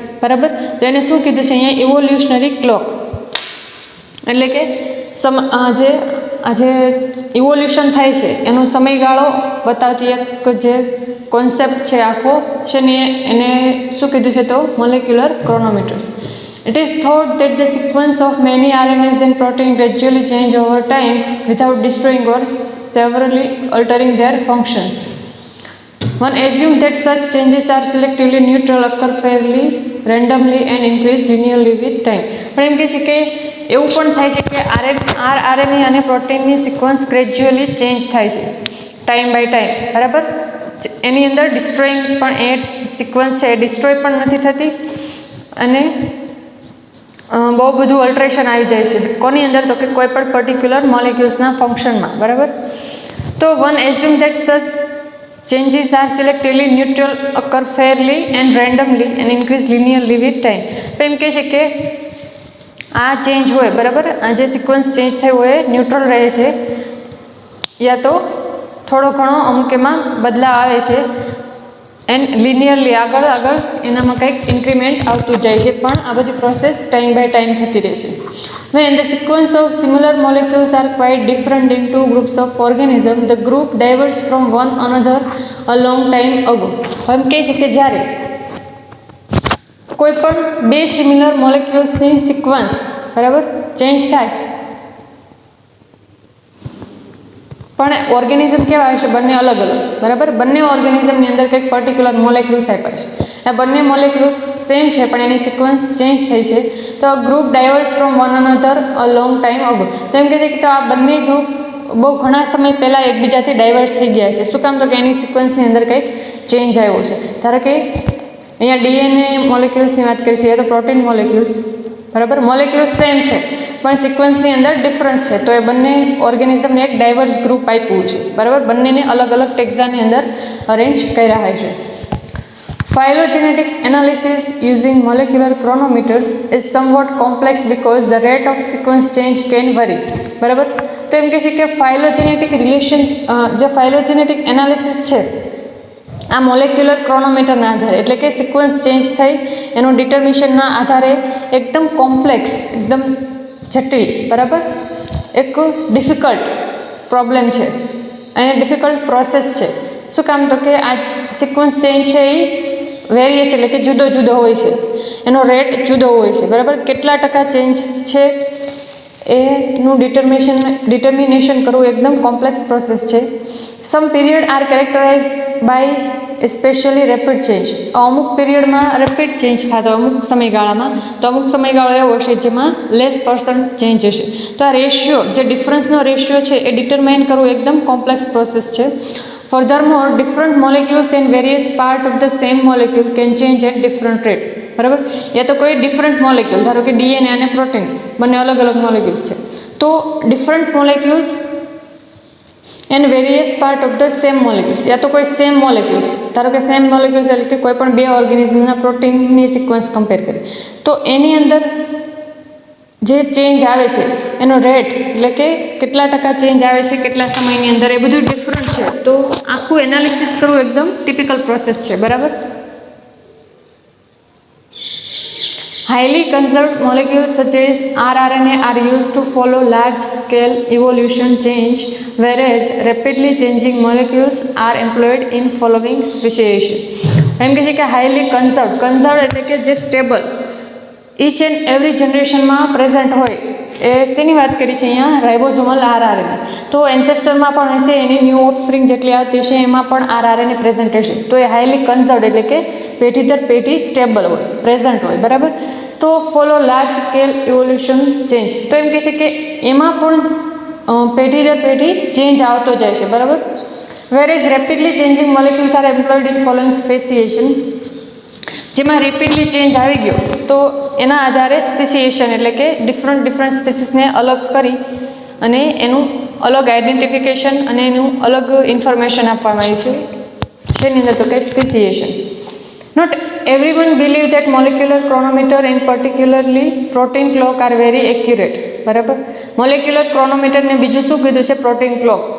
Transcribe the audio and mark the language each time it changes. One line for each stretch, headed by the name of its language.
Gujarati: બરાબર, તો એને શું કીધું છે અહીંયા? Evolutionary clock. એટલે કે આજે ઇવોલ્યુશન થાય છે એનો સમયગાળો બતાવતી એક જે કોન્સેપ્ટ છે આખો છે ને એને શું કીધું છે? તો molecular ક્રોનોમીટર્સ.
English: It is thought that the sequence of many RNAs and proteins gradually change over time without destroying or severely altering their functions. One assumes that such changes are selectively neutral, occur fairly randomly and increase linearly with time.
Gujarati: પણ એમ કહે છે કે એવું પણ થાય છે કે RNA અને પ્રોટીનની સિક્વન્સ ગ્રેજ્યુઅલી ચેન્જ થાય છે ટાઈમ બાય ટાઈમ. બરાબર, એની અંદર ડિસ્ટ્રોઈંગ પણ એ સિક્વન્સ છે એ ડિસ્ટ્રોય પણ નથી થતી અને બહુ બધું અલ્ટરેશન આવી જાય છે. કોની અંદર? તો કે કોઈ પણ પર્ટિક્યુલર મોલેક્યુલ્સના ફંક્શનમાં. બરાબર,
English: તો one assume that such changes are selectively neutral, occur fairly and randomly and increase linearly with time.
Gujarati: તો એમ કહે છે કે આ ચેન્જ હોય બરાબર, આ જે સિક્વન્સ ચેન્જ થયો હોય ન્યુટ્રલ રહે છે યા તો થોડો ઘણો અમુક એમાં બદલાવ આવે છે એન્ડ લિનિયરલી આગળ આગળ એનામાં કંઈક ઇન્ક્રીમેન્ટ આવતું જાય છે, પણ આ બધી પ્રોસેસ ટાઈમ બાય ટાઈમ થતી રહેશે.
English: When the sequence of similar molecules are quite different in two groups of organisms, the group diverges from one another a long time ago.
Gujarati: એમ કહે છે કે જ્યારે કોઈ પણ બે સિમિલર મોલેક્યુલ્સની સિક્વન્સ બરાબર ચેન્જ થાય, પણ ઓર્ગેનિઝમ કેવા હશે બંને અલગ અલગ બરાબર, બંને ઓર્ગેનિઝમની અંદર કંઈક પર્ટિક્યુલર મોલેક્યુલ્સ આપ્યા છે, આ બંને મોલેક્યુલ્સ સેમ છે પણ એની સિક્વન્સ ચેન્જ થઈ છે, તો
English: Group diverse from one another a long time ago.
Gujarati: તો એમ કહે છે કે તો આ બંને ગ્રુપ બહુ ઘણા સમય પહેલાં એકબીજાથી ડાયવર્સ થઈ ગયા છે. શું કામ? તો કે એની સિક્વન્સની અંદર કંઈક ચેન્જ આવ્યો છે. ધારો કે અહીંયા ડીએનએ મોલેક્યુલ્સની વાત કરી છે યા તો પ્રોટીન મોલેક્યુલ્સ બરાબર, મોલેક્યુલ્સ સેમ છે પણ સિક્વન્સની અંદર ડિફરન્સ છે, તો એ બંને ઓર્ગેનિઝમને એક ડાયવર્સ ગ્રુપ આપ્યું છે બરાબર, બંનેને અલગ અલગ ટેક્સાની અંદર અરેન્જ કર્યા છે.
English: Phylogenetic analysis using molecular chronometer is somewhat complex because the rate of sequence change can vary.
Gujarati: બરાબર, તો એમ કહે છે કે ફાઇલોજેનેટિક રિલેશન, જે ફાઇલોજેનેટિક એનાલિસિસ છે આ મોલેક્યુલર ક્રોનોમીટરના આધારે એટલે કે સિક્વન્સ ચેન્જ થઈ એનું ડિટર્મિનેશનના આધારે એકદમ કોમ્પ્લેક્સ, એકદમ જટિલ બરાબર, એક ડિફિકલ્ટ પ્રોબ્લેમ છે અને ડિફિકલ્ટ પ્રોસેસ છે. શું કામ? તો કે આ સિક્વન્સ ચેન્જ છે એ વેરિયસ એટલે કે જુદો જુદો હોય છે, એનો રેટ જુદો હોય છે બરાબર, કેટલા ટકા ચેન્જ છે એનું ડિટર્મિનેશન કરવું એકદમ કોમ્પ્લેક્સ પ્રોસેસ છે.
English: some period are characterize by specially rapid change,
Gujarati: અમુક પીરિયડમાં રેપિડ ચેન્જ થતો અમુક સમયગાળામાં, તો અમુક સમયગાળો એવો હશે જેમાં લેસ પર્સન્ટ ચેન્જ હશે. તો આ રેશિયો જે ડિફરન્સનો રેશિયો છે એ ડિટરમાઇન કરવું એકદમ કોમ્પ્લેક્સ પ્રોસેસ છે.
English: Furthermore, different molecules in various parts of the same molecule can change at different rate.
Gujarati: બરાબર, યા તો કોઈ ડિફરન્ટ મોલેક્યુલ, ધારો કે ડીએનએ અને પ્રોટીન બંને અલગ અલગ મોલેક્યુલ્સ છે, તો
English: different molecules and various part of the same molecules,
Gujarati: યા તો કોઈ સેમ મોલેક્યુલ્સ, ધારો કે સેમ મોલેક્યુલ્સ એટલે કે કોઈ પણ બે ઓર્ગેનિઝમના પ્રોટીનની સિક્વન્સ કમ્પેર કરી, તો એની અંદર જે ચેન્જ આવે છે એનો રેટ એટલે કે કેટલા ટકા ચેન્જ આવે છે કેટલા સમયની અંદર, એ બધું ડિફરન્ટ છે. તો આખું એનાલિસિસ કરવું એકદમ ટિપિકલ પ્રોસેસ છે બરાબર.
English: Highly conserved molecules such as rRNA are used to follow large-scale evolution change, whereas rapidly changing molecules are employed in following speciation.
Gujarati: એમ કહે છે કે હાઈલી કન્ઝર્વડ એટલે કે જે stable each and every જનરેશનમાં present હોય, એ શેની વાત કરી છે અહીંયા? રાઇબોઝોમલ આરઆરએનએ. તો એન્સેસ્ટરમાં પણ હશે, એની ન્યૂ ઓફસ્પ્રિંગ જેટલી આવતી હશે એમાં પણ આરઆરએનએ પ્રેઝન્ટ હશે, તો એ હાઈલી કન્ઝર્વડ એટલે કે પેઢી દર પેઢી સ્ટેબલ હોય, પ્રેઝન્ટ હોય બરાબર. તો
English: follow large scale evolution change,
Gujarati: તો એમ કહે છે કે એમાં પણ પેઢી દર પેઢી ચેન્જ આવતો જાય છે બરાબર.
English: whereas rapidly changing molecules are employed in following speciation,
Gujarati: જેમાં રેપિડલી ચેન્જ આવી ગયો તો એના આધારે સ્પેસિએશન એટલે કે ડિફરન્ટ સ્પેસીસને અલગ કરી અને એનું અલગ આઈડેન્ટિફિકેશન અને એનું અલગ ઇન્ફોર્મેશન આપવામાં આવી છે, જેની અંદર તો કે સ્પેસિએશન.
English: Not everyone believe that molecular chronometer and particularly protein clock are very accurate.
Gujarati: બરાબર, મોલેક્યુલર ક્રોનોમીટર ને બીજું શું કીધું છે? Protein clock.